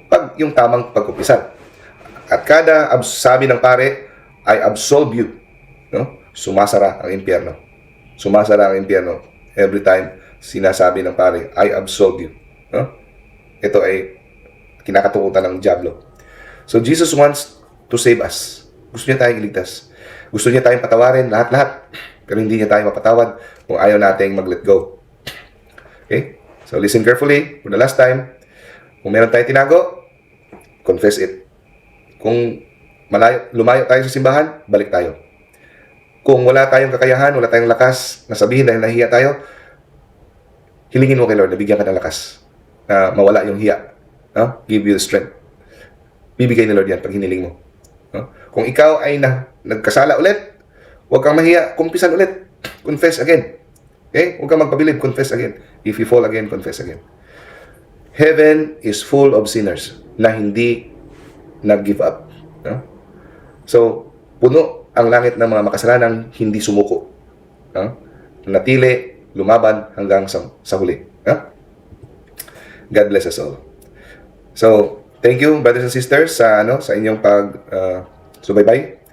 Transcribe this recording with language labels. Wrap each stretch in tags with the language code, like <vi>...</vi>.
<tl>Pag yung tamang pagkumpisal. At kada sabi ng pare,</tl> <en>I absolve you.</en> <tl>No? Sumasara ang impyerno. Sumasara ang impyerno</tl> <en>every time</en> <tl>sinasabi ng pare,</tl> <en>I absolve you.</en> <tl>No? Ito ay kinakatukutan ng diablo.</tl> <en>So Jesus wants to save us.</en> <tl>Gusto niya tayong iligtas. Gusto niya tayong patawarin lahat-lahat. Pero hindi niya tayo mapatawad kung ayaw nating mag-let go. Okay?</tl> <en>So listen carefully for the last time.</en> <tl>Kung meron tayong tinago,</tl> <en>confess it.</en> <tl>Kung lumayo tayo sa simbahan, balik tayo. Kung wala tayong kakayahan, wala tayong lakas na sabihin dahil nahiya tayo, hilingin mo kay Lord na bigyan ka ng lakas na mawala yung hiya. No?</tl> <en>Give you the strength.</en> <tl>Bibigay ni Lord yan pag hiniling mo. No? Kung ikaw ay nagkasala ulit, huwag kang mahiya, kumpisan ulit.</tl> <en>Confess again. Okay?</en> <tl>Huwag kang magpabilib,</tl> <en>confess again. If you fall again, confess again. Heaven is full of sinners</en> <tl>na hindi nag-give up. No? So, puno ang langit ng mga makasalanang hindi sumuko. No? Natili, lumaban hanggang sa huli. No?</tl> <en>God bless us all. So, thank you, brothers and sisters,</en> <tl>sa inyong subaybay.</tl>